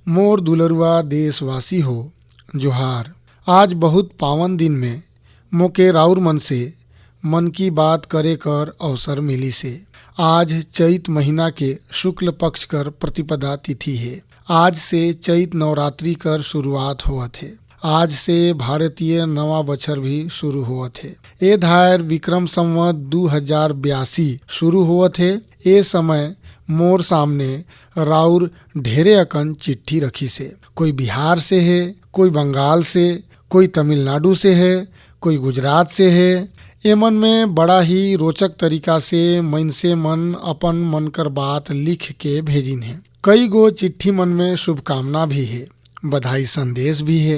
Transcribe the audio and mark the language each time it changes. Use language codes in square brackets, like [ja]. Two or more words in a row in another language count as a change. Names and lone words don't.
[sck] मोर दुलरुआ देशवासी हो जोहार। आज बहुत पावन दिन में मोके राउर मन से मन की बात करे कर अवसर मिली से। आज चैत महीना के शुक्ल पक्ष कर प्रतिपदा तिथि है। आज से चैत नवरात्रि कर शुरुआत होवत है। आज से भारतीय नवा बछर भी शुरू होवत है। ए धायर विक्रम संवत 2082 शुरू होवत है। ए समय मोर सामने राउर ढेरे अकन चिट्ठी रखी से। कोई बिहार से है, कोई बंगाल से, कोई तमिलनाडु से है, कोई गुजरात से है। ए मन में बड़ा ही रोचक तरीका से मनसे मन अपन मन कर बात लिख के भेजिन है। कई गो चिट्ठी मन में शुभकामना भी है, बधाई संदेश भी है।